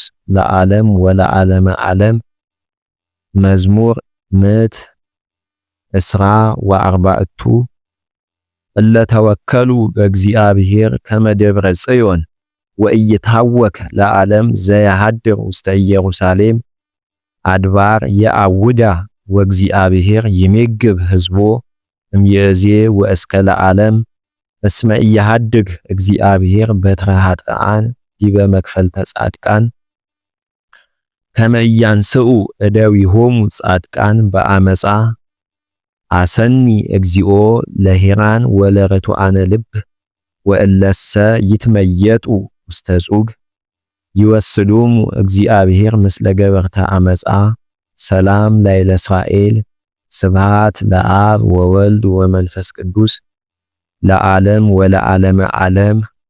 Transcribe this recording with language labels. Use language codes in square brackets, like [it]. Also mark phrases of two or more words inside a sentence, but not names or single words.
[gez] ለዓለም ወለዓለመ ዓለም። መዝሙር ምዕት እስራ ወአርባዕቱ እለ ተወከሉ በእግዚአብሔር ከመ ደብረ ጽዮን ወኢይታወክ ለዓለም ዘያሃድር ውስተ ኢየሩሳሌም አድባር የአውዳ ወእግዚአብሔር ይሜግብ ሕዝቦ እምይእዜ ወእስከ ለዓለም። እስመ ኢያሃድግ እግዚአብሔር በትረ ኃጥኣን ዲበ መክፈልተ ጻድቃን ከመ ኢያንስኡ እደዊሆሙ ጻድቃን በአመፃ። አሰኒ እግዚኦ ለሄራን ወለርቱዓነ ልብ ወእለሰ ይትመየጡ ውስተ ጹግ ይወስዶሙ እግዚአብሔር ምስለ ገበርተ አመፃ። ሰላም ላዕለ እስራኤል። ስብሃት ለአብ ወወልድ ወመንፈስ ቅዱስ ለዓለም ወለዓለመ ዓለም።